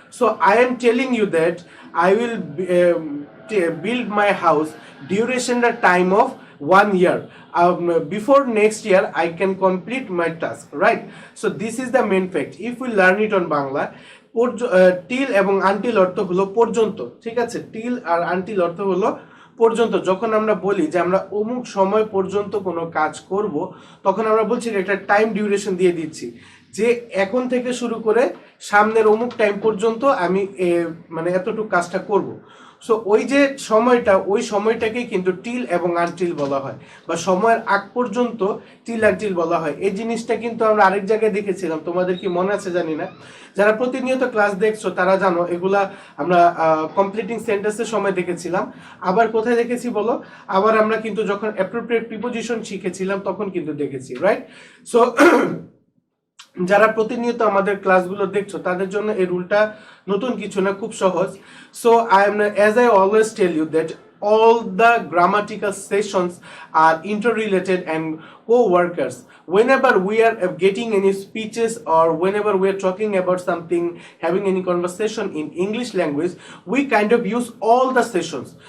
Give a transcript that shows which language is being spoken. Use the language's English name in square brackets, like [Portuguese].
[English] So I am telling you that I will build my house duration the time of 1 year. Before next year I can complete my task, right? So this is the main fact. If we learn it on Bangla, [Bangla] till এবং until অর্থ হলো পর্যন্ত, ঠিক আছে? Till আর until অর্থ হলো পর্যন্ত। যখন আমরা বলি যে আমরা অমুক সময় পর্যন্ত কোনো কাজ করব, তখন আমরা বলছি একটা টাইম ডিউরেশন দিয়ে দিচ্ছি যে এখন থেকে শুরু করে সামনের অমুক টাইম পর্যন্ত আমি মানে এতটুকু কাজটা করব। সো ওই যে সময়টা, ওই সময়টাকেই কিন্তু টিল এবং আনটিল বলা হয়, বা সময়ের আগ পর্যন্ত টিল আনটিল বলা হয়। এই জিনিসটা কিন্তু আমরা আরেক জায়গায় দেখেছিলাম, তোমাদের কি মনে আছে জানি না। যারা প্রতিনিয়ত ক্লাস দেখছো তারা জানো, এগুলা আমরা কমপ্লিটিং সেন্টেন্সের সময় দেখেছিলাম। আবার কোথায় দেখেছি বলো? আবার আমরা কিন্তু যখন অ্যাপ্রোপ্রিয়েট প্রিপোজিশন শিখেছিলাম তখন কিন্তু দেখেছি, রাইট? সো যারা প্রতিনিয়ত আমাদের ক্লাসগুলো দেখছো তাদের জন্য এই রুলটা নতুন কিছু না, খুব সহজ। [English] So as I always tell you that all the grammatical sessions are interrelated and co-workers. Whenever we are getting any speeches or whenever we are talking about something, having any conversation in English language, we kind of use all the sessions.